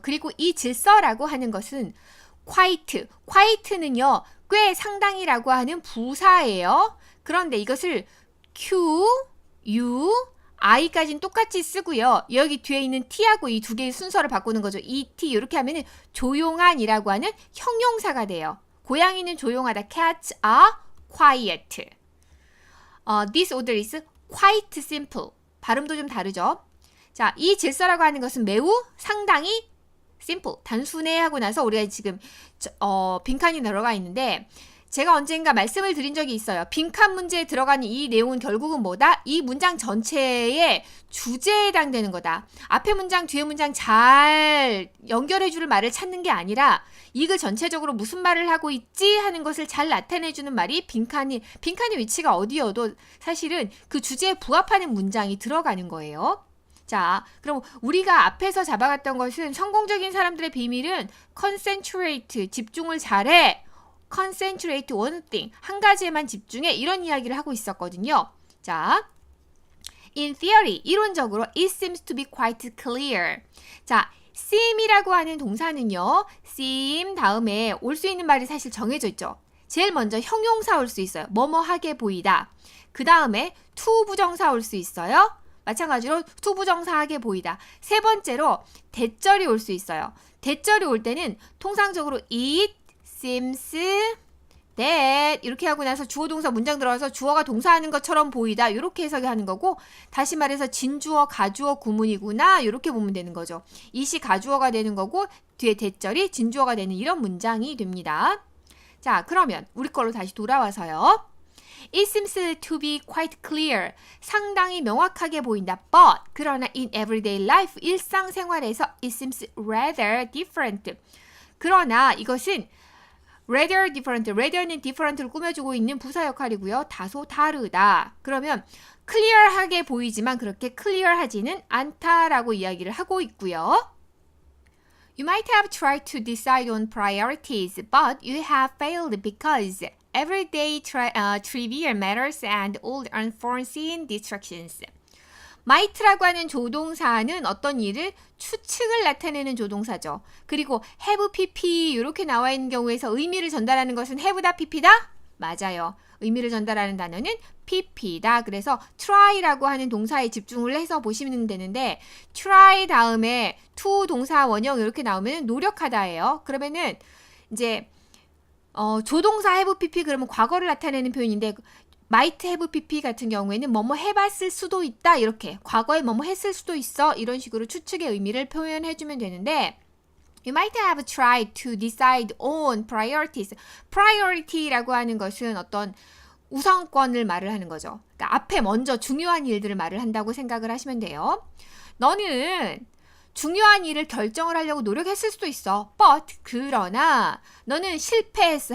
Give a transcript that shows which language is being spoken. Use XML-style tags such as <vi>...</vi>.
<ko>그리고 이 질서라고 하는 것은 quite는요 꽤 상당히라고 하는 부사예요. 그런데 이것을 Q, U, I까지는 똑같이 쓰고요. 여기 뒤에 있는 T하고 이 두 개의 순서를 바꾸는 거죠. ET 이렇게 하면은 조용한이라고 하는 형용사가 돼요. 고양이는 조용하다.</ko> <en>Cats are quiet. This order is quite simple.</en> <ko>발음도 좀 다르죠. 자, 이 질서라고 하는 것은 매우 상당히 simple, 단순해 하고 나서 우리가 지금 빈칸이 들어가 있는데 제가 언젠가 말씀을 드린 적이 있어요. 빈칸 문제에 들어가는 이 내용은 결국은 뭐다? 이 문장 전체의 주제에 해당되는 거다. 앞에 문장, 뒤에 문장 잘 연결해주는 말을 찾는 게 아니라 이 글 전체적으로 무슨 말을 하고 있지 하는 것을 잘 나타내주는 말이 빈칸의 위치가 어디여도 사실은 그 주제에 부합하는 문장이 들어가는 거예요. 자, 그럼 우리가 앞에서 잡아갔던 것은 성공적인 사람들의 비밀은 concentrate, 집중을 잘해.</ko> <en>concentrate one thing,</en> <ko>한 가지에만 집중해. 이런 이야기를 하고 있었거든요.</ko> <en>자, in theory,</en> <ko>이론적으로</ko> <en>it seems to be quite clear.</en> <ko>자, seem이라고 하는 동사는요. seem 다음에 올 수 있는 말이 사실 정해져 있죠. 제일 먼저 형용사 올 수 있어요. 뭐뭐하게 보이다. 그 다음에 to 부정사 올 수 있어요. 마찬가지로 to 부정사하게 보이다. 세 번째로 대절이 올 수 있어요. 대절이 올 때는 통상적으로</ko> <en>it seems that</en> <ko>이렇게 하고 나서 주어 동사 문장 들어가서 주어가 동사하는 것처럼 보이다. 이렇게 해석이 하는 거고 다시 말해서 진주어, 가주어, 구문이구나. 이렇게 보면 되는 거죠. it이 가주어가 되는 거고 뒤에 대절이 진주어가 되는 이런 문장이 됩니다. 자, 그러면 우리 걸로 다시 돌아와서요.</ko> <en>It seems to be quite clear.</en> <ko>상당히 명확하게 보인다.</ko> <en>But</en> <ko>그러나</ko> <en>in everyday life,</en> <ko>일상생활에서</ko> <en>it seems rather different.</en> <ko>그러나 이것은</ko> <en>rather different,</en> <ko>rather는 different를 꾸며주고 있는 부사 역할이고요. 다소 다르다. 그러면 clear하게 보이지만 그렇게 clear하지는 않다라고 이야기를 하고 있고요.</ko> <en>You might have tried to decide on priorities, but you have failed because everyday trivial matters and old unforeseen distractions.</en> <ko>might라고 하는 조동사는 어떤 일을 추측을 나타내는 조동사죠. 그리고 have pp 이렇게 나와 있는 경우에서 의미를 전달하는 것은 have다 pp다? 맞아요. 의미를 전달하는 단어는 pp다. 그래서 try라고 하는 동사에 집중을 해서 보시면 되는데 try 다음에 to 동사 원형 이렇게 나오면 노력하다예요. 그러면은 이제 조동사 have pp 그러면 과거를 나타내는 표현인데 might have pp 같은 경우에는 뭐뭐 해봤을 수도 있다. 이렇게 과거에 뭐뭐 했을 수도 있어. 이런 식으로 추측의 의미를 표현해주면 되는데</ko> <en>You might have tried to decide on priorities.</en> <ko>priority라고 하는 것은 어떤 우선권을 말을 하는 거죠. 그러니까 앞에 먼저 중요한 일들을 말을 한다고 생각을 하시면 돼요. 너는 중요한 일을 결정을 하려고 노력했을 수도 있어. But 그러나 너는 실패했어.</ko>